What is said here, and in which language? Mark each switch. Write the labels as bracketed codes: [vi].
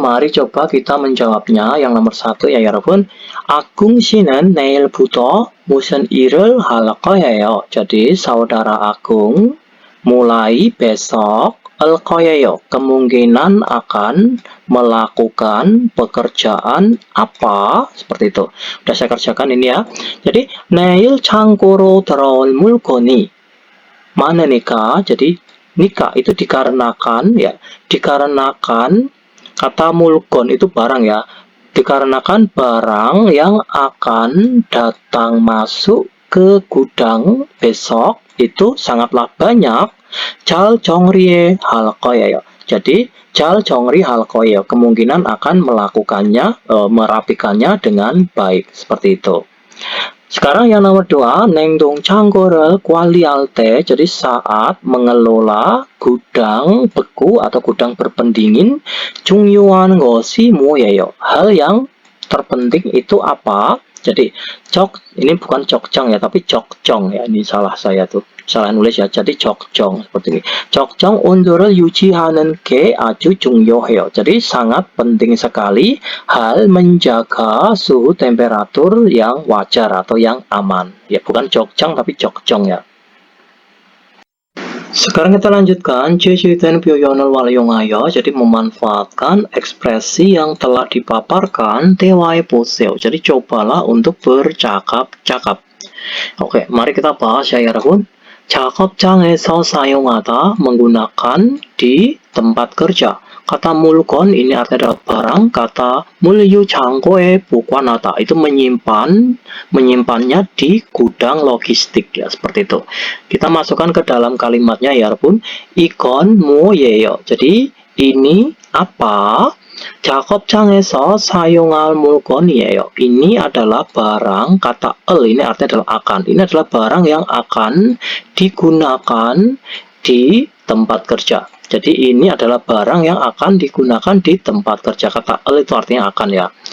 [id] mari coba kita menjawabnya. Yang nomor 1 ya [ko] 여러분. Agung 씨는 내일부터 무슨 일을 할 거예요? [id] Jadi saudara Agung mulai besok [ko] 할 거예요. [id] Kemungkinan akan melakukan pekerjaan apa? Seperti itu. Udah saya kerjakan ini ya. Jadi [ko] 내일 창고로 들어올 물건이 많으니까. [id] Jadi nikah itu dikarenakan ya, dikarenakan kata mulkon itu barang ya. Dikarenakan barang yang akan datang masuk ke gudang besok itu sangatlah banyak. [ko] 잘 정리해 할 거예요. Jadi 잘 정리할 거예요. [id] Kemungkinan akan melakukannya, merapikannya dengan baik. Seperti itu. Sekarang yang nomor 2, [ko] 냉동 창고를 관리할 때, [id] jadi saat mengelola gudang beku atau gudang berpendingin, [ko] 중요한 것이 뭐예요? [id] Hal yang terpenting itu apa? Jadi ini bukan 적정 ya, tapi 적정 ya. Ini salah saya tuh, salah nulis ya. Jadi 적정 seperti ini. [ko] 적정 온도를 유지하는 게 아주 중요해요. [id] Jadi sangat penting sekali hal menjaga suhu temperatur yang wajar atau yang aman. Ya, bukan 적정 tapi 적정 ya. Sekarang kita lanjutkan [ko] 제시된 표현을 활용하여, [id] jadi memanfaatkan ekspresi yang telah dipaparkan [ko] 대화해 보세요. [id] Jadi cobalah untuk bercakap-cakap. Oke, mari kita bahas ya [ko] 여러분. 작업장에서 사용하다, [id] menggunakan di tempat kerja. Kata 물건 ini artinya adalah barang. Kata [ko] 물류창고에 보관하다 [id] itu menyimpannya di gudang logistik ya, seperti itu. Kita masukkan ke dalam kalimatnya ya [ko] 여러분. 이건 뭐예요? [id] Jadi ini apa? [ko] 작업장에서 사용할 물건이에요. [id] Ini adalah barang. Kata ini artinya adalah akan. Ini adalah barang yang akan digunakan di tempat kerja. Jadi ini adalah barang yang akan digunakan di tempat kerja. Kata itu artinya akan ya.